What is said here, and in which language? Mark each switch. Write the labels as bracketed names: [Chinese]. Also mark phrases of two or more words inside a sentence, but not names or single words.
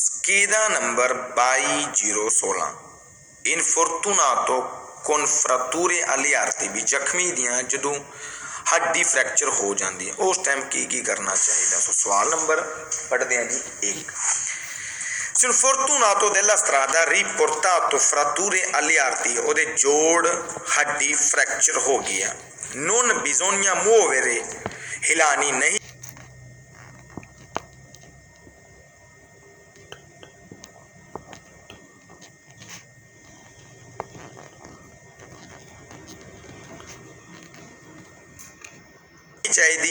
[Punjabi] ਸਕੇਦਾ ਨੰਬਰ 22016 [Italian] infortunato con fratture alle arti [Punjabi] ਵੀ ਜ਼ਖਮੀ ਦੀਆਂ ਜਦੋਂ ਹੱਡੀ ਫ੍ਰੈਕਚਰ ਹੋ ਜਾਂਦੀ ਹੈ ਉਸ ਟਾਈਮ ਕੀ ਕਰਨਾ ਚਾਹੀਦਾ। ਸੋ ਸਵਾਲ ਨੰਬਰ ਪੜ੍ਹਦੇ ਹਾਂ ਜੀ [Italian] 1। Se un fortunato della strada riportato fratture alle arti, [Punjabi] ਉਹਦੇ ਜੋੜ ਹੱਡੀ ਫ੍ਰੈਕਚਰ ਹੋ ਗਿਆ, [Italian] non bisogna muovere, [Punjabi] ਹਿਲਾਨੀ ਨਹੀਂ ਚਾਹੀਦੀ।